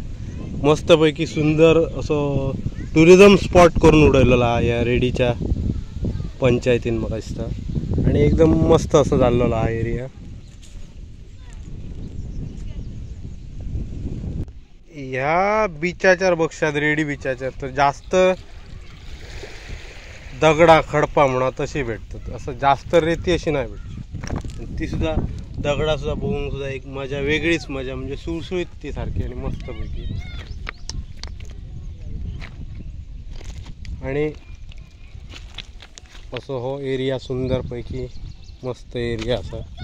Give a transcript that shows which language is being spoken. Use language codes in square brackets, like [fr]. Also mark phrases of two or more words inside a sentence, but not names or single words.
[kok] मस्तपैकी सुंदर असो टुरिझम स्पॉट करून उडयलेलो हा ह्या रेडीच्या पंचायतीन म्हाका दिसता, आणि एकदम मस्त असो जाल्लो हा एरिया. [mr] ह्या बिचाचेर बघशात, रेडी बिचाचेर तर जास्त दगडा खडपा म्हणा तशी भेटतात, असं जास्त रेती अशी नाही भेटत. ती सुद्धा दगडा सुद्धा बघून सुद्धा एक मजा, वेगळीच मजा, म्हणजे सुळसुळीत ती सारखी आणि मस्तपैकी. [kok] आणि असो हो एरिया सुंदरपैकी मस्त एरिया असा.